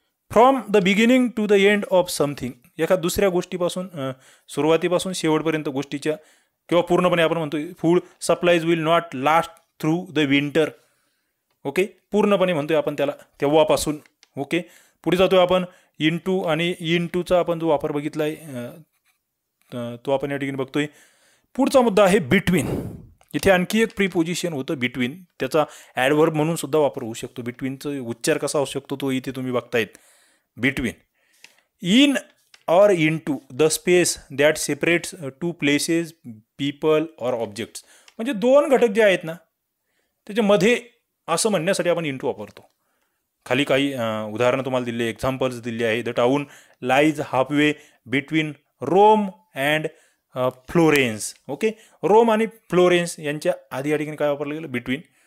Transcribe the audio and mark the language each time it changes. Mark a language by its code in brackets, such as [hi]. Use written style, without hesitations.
[en] From the beginning to the end of something. [mr] एका दुसऱ्या गोष्टीपासून, सुरुवातीपासून शेवटपर्यंत गोष्टीच्या, किंवा पूर्णपणे आपण म्हणतोय food supplies will not last through the winter. Okay, पूर्णपणे म्हणतोय आपण त्याला तेव्हापासून. ओके, पुढे जातोय आपण इन टू, आणि इन टूचा आपण जो वापर बघितला आहे तो आपण या ठिकाणी बघतोय. पुढचा मुद्दा आहे बिटवीन. इथे आणखी एक प्रीपोजिशन होतं बिटवीन. त्याचा ॲडव्हर्ब म्हणून सुद्धा वापर होऊ शकतो. बिटवीनचा उच्चार कसा होऊ शकतो तो इथे तुम्ही बघतायत. [en] Between. In or into the space that separates two places, people or objects. [mr] म्हणजे दोन घटक जे आहेत ना त्याच्यामध्ये असं म्हणण्यासाठी आपण इंटू वापरतो. खाली काही उदाहरणं तुम्हाला दिले, एक्झाम्पल्स दिले आहे. The town lies halfway between Rome and Florence. Okay, Rome आणि फ्लोरेन्स यांच्या आधी या ठिकाणी काय वापरलं गेलं? बिटवीन.